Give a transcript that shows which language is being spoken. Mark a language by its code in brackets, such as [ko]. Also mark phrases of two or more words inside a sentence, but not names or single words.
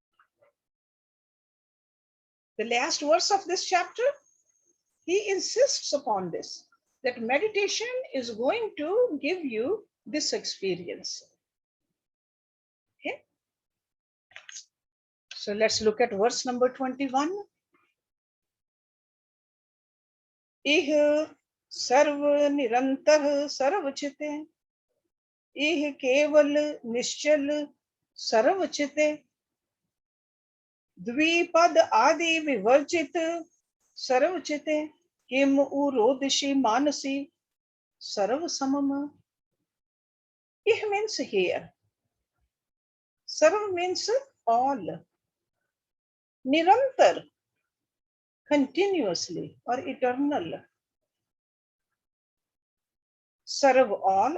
[en] The last verse of this chapter, he insists upon this, that meditation is going to give you this experience. Okay. So let's look at verse number 21. [sa] इह सर्व निरन्तर सर्वचिते. इह केवल निश्चल सर्वचिते. द्विपद आदि विवर्जित सर्वचिते किम उरोदिशी मानसी सर्व समम. [en] It means here. Sarv means all. Nirantar, continuously or eternal. Sarv, all.